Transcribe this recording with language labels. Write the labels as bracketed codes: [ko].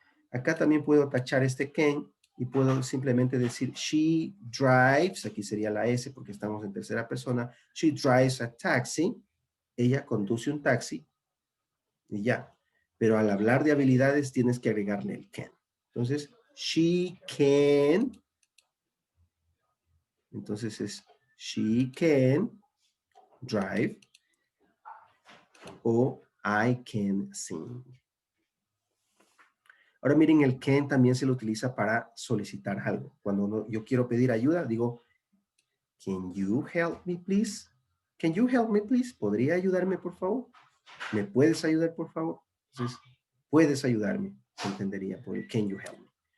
[es] Acá también puedo tachar este can y puedo simplemente decir she drives, aquí sería la S porque estamos en tercera persona, [en] she drives a taxi, [es] ella conduce un taxi y ya. Pero al hablar de habilidades tienes que agregarle el can. Entonces, she can, entonces es [en] she can drive [es] o [en] I can sing. [es] Ahora miren, el can también se lo utiliza para solicitar algo. Cuando yo quiero pedir ayuda, digo, [en] can you help me, please? [es] Can you help me, please? ¿Podría ayudarme, por favor? ¿Me puedes ayudar, por favor? Entonces, puedes ayudarme, se entendería por el [en] can you help me.